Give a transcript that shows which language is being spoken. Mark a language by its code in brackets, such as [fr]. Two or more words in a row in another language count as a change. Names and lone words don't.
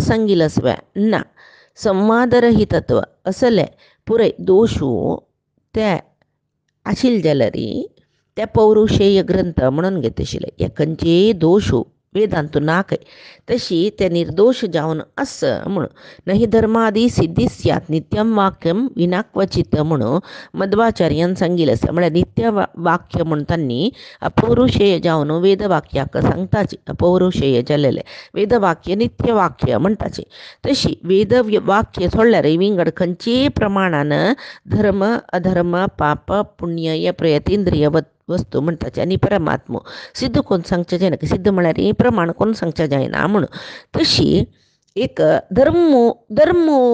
[kok] सांगिल आसवे ना संवादरहितत्व असले पुराय दोशू ते आशिल्ले जाल्यार ते पौरुशेय ग्रंथ म्हणून घेतशिल्ले हे खंयचेय दोशू वेदांतू ना खंय तशी ते निर्दोश जावन आस म्हूण [sa] नहि धर्मादी सिद्धी स्यात् नित्यम वाक्यम विना क्वचित [kok] म्हणून मध्वाचार्यान सांगिल्लें आसा म्हळ्यार नित्य वाक्य म्हूण तांणी अपौरुशेय जावन वेदवाक्याक सांगताची अपौरुशेय जाल्लेलें वेदवाक्य नित्य वाक्य म्हणटाची तशी वेद वाक्य सोडल्यार विंगड खंयचेय प्रमाणान धर्म अधर्म पाप पुण्य हे प्रयतींद्रिय वस्तू म्हणटाचे आनी परमात्मो सिद्ध कोण सांगचे जायना सिद्ध म्हळ्यार प्रमाण कोण सांगचे जायना म्हणून तशी एक धर्म